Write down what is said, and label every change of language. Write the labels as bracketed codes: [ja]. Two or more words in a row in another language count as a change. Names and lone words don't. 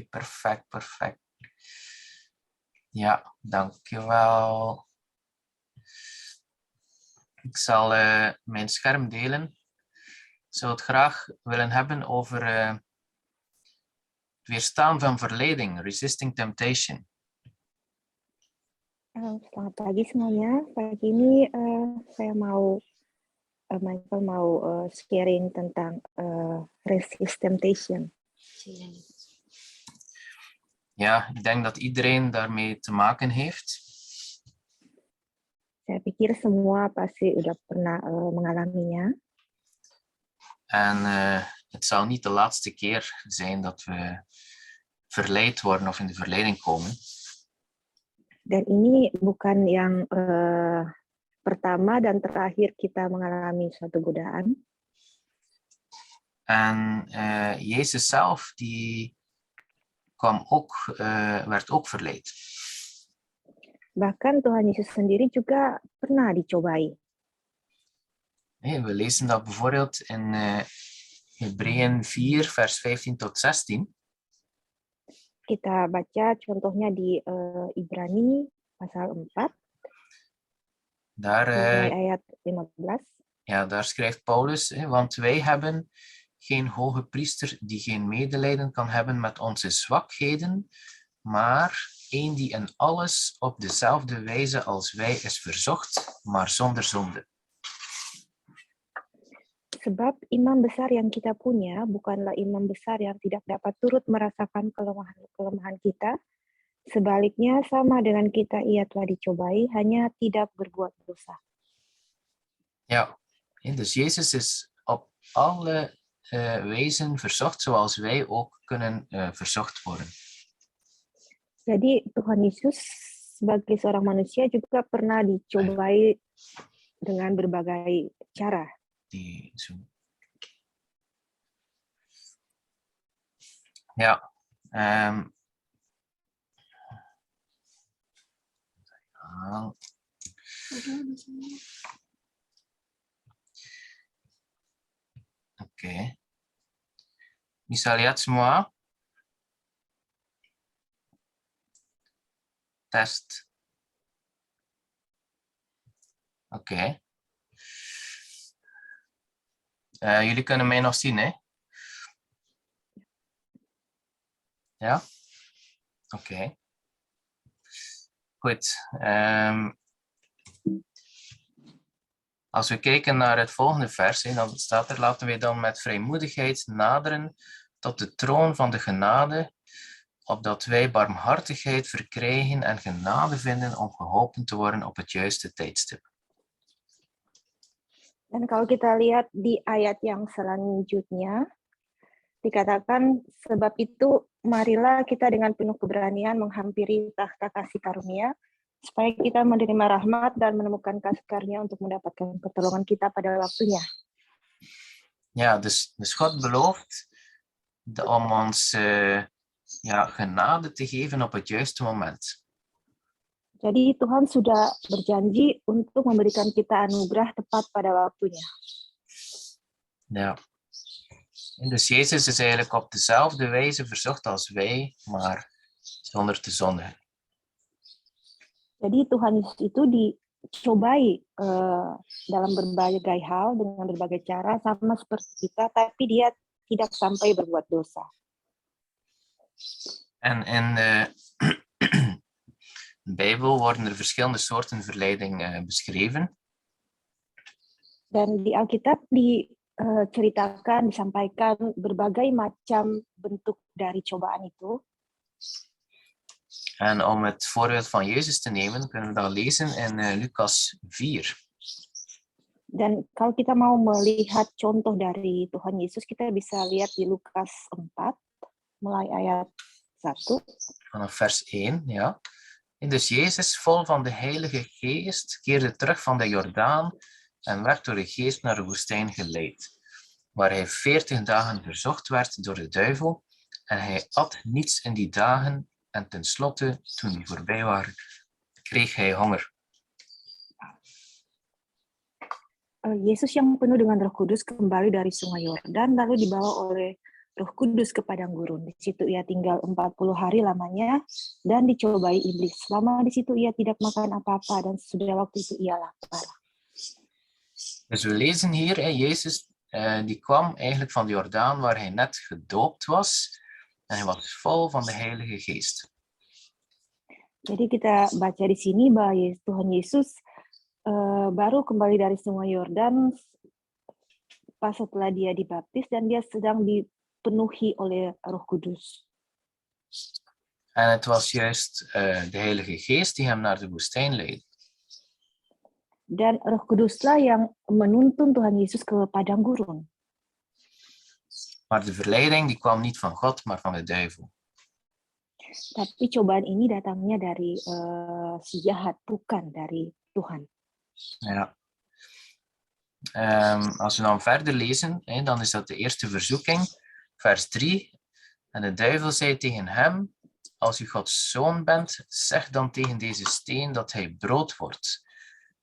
[nl] Perfect. Ja, dankjewel. Ik zal mijn scherm delen. Ik zou het graag willen hebben over het weerstaan van verleiding, [en] resisting temptation. [id] Selamat pagi semuanya. Pagi ini saya Michael mau sharing tentang [en] resist temptation. [nl] Ja, ik denk dat iedereen daarmee te maken heeft. [id] Saya pikir semua pasti udah pernah mengalaminya. [nl] En het zal niet de laatste keer zijn dat we verleid worden of in de verleiding komen. [id] Dan ini bukan yang pertama dan terakhir kita mengalami suatu godaan. [nl] En Jezus zelf, die werd ook verleid. [id] Bahkan Tuhan Yesus sendiri juga pernah dicobai. [nl] We lezen dat bijvoorbeeld in Hebreeën 4, vers 15 tot 16. [id] Kita baca contohnya di Ibrani pasal 4, [nl] Daar, [id] mulai ayat 15. [nl] daar schrijft Paulus, want wij hebben geen hoge priester die geen medelijden kan hebben met onze zwakheden, maar een die in alles op dezelfde wijze als wij is verzocht, maar zonder zonde. [id] Sebab imam besar yang kita punya bukanlah imam besar yang tidak dapat turut merasakan kelemahan kita. Sebaliknya sama dengan kita ia telah dicobai, hanya tidak berbuat dosa. [nl] Ja, dus Jezus is op alle wijzen verzocht, zoals wij ook kunnen verzocht worden. [id] Jadi Tuhan Yesus sebagai seorang manusia juga pernah dicobai dengan berbagai cara. [nl] Ja, Oke. [id] Bisa lihat semua? Test. [nl] Oké. Jullie kunnen mij nog zien, hè? Ja? Oké. Goed. Als we kijken naar het volgende vers, dan staat er: laten we dan met vrijmoedigheid naderen tot de troon van de genade, opdat wij barmhartigheid verkrijgen en genade vinden om geholpen te worden op het juiste tijdstip. [id] Dan kalau kita lihat di ayat yang selanjutnya, dikatakan, sebab itu marilah kita dengan penuh keberanian menghampiri takhta kasih karunia, supaya kita menerima rahmat dan menemukan kasih karunia untuk mendapatkan pertolongan kita pada waktunya. [nl] Ja, dus God belooft om ons genade te geven op het juiste moment. [id] Jadi Tuhan sudah berjanji untuk memberikan kita anugerah tepat pada waktunya. [nl] Ja. En dus Jezus is eigenlijk op dezelfde wijze verzocht als wij, maar zonder te zondigen. [id] Jadi Tuhan Yesus itu dicobai dalam berbagai hal dengan berbagai cara sama seperti kita, tapi dia tidak sampai berbuat dosa. [nl] En in de Bijbel worden er verschillende soorten verleiding beschreven. [id] Dan di Alkitab diceritakan, disampaikan berbagai macam bentuk dari cobaan itu. [nl] En om het voorbeeld van Jezus te nemen, kunnen we dat lezen in Lucas 4. [id] Dan kalau kita mau melihat contoh dari Tuhan Yesus, kita bisa lihat di Lukas 4, mulai ayat 1. [nl] Vanaf vers 1, ja. En dus Jezus, vol van de Heilige Geest, keerde terug van de Jordaan en werd door de Geest naar de woestijn geleid, waar hij 40 dagen verzocht werd door de duivel, en hij at niets in die dagen, en tenslotte, toen die voorbij waren, kreeg hij honger. [id] Yesus yang penuh dengan Roh Kudus kembali dari sungai Yordan, lalu dibawa oleh Roh Kudus ke padang gurun. Di situ ia tinggal 40 hari lamanya dan dicobai iblis. Selama di situ ia tidak makan apa-apa dan sudah waktu itu ia lapar. [nl] Dus we lezen hier, Jezus die kwam eigenlijk van de Jordaan waar hij net gedoopt was en hij was vol van de Heilige Geest. [id] Jadi kita baca di sini bahwa Tuhan Yesus baru kembali dari sungai Yordan pas setelah dia dibaptis dan dia sedang dipenuhi oleh Roh Kudus. [nl] En het was juist de Heilige Geest die hem naar de woestijn leidde. [id] Dan Roh Kuduslah yang menuntun Tuhan Yesus ke padang gurun. [nl] Maar de verleiding die kwam niet van God, maar van de duivel. [id] Tapi cobaan ini datangnya dari si jahat, bukan dari Tuhan. [nl] Ja. Als we dan verder lezen, dan is dat de eerste verzoeking, vers 3. En de duivel zei tegen hem: als u Gods zoon bent, zeg dan tegen deze steen dat hij brood wordt.